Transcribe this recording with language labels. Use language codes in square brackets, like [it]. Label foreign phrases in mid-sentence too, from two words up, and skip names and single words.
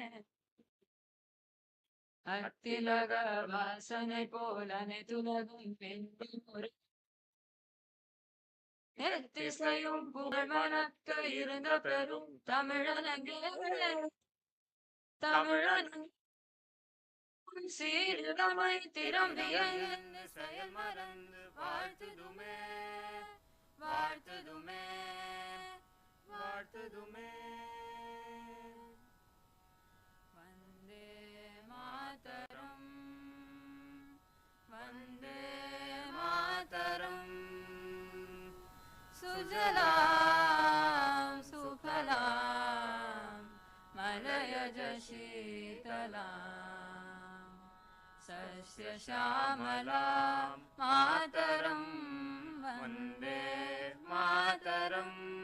[ta] அத்திலக வாசனை போல நெதுலகும் பெண்ணும் ஒரு எத்திசையும் புகழ் மணக்க இருந்த பெரும் தமிழனங்கே தமிழன் சீரிடமை திறம்பிய செயல் மறந்து வாழ்த்துதுமே வாழ்த்துதுமே வாழ்த்துதுமே [sa] वन्दे मातरम् वन्दे मातरम् सुजलां सुफलां मलयज शीतलां सस्यश्यामलां मातरं वन्दे मातरम्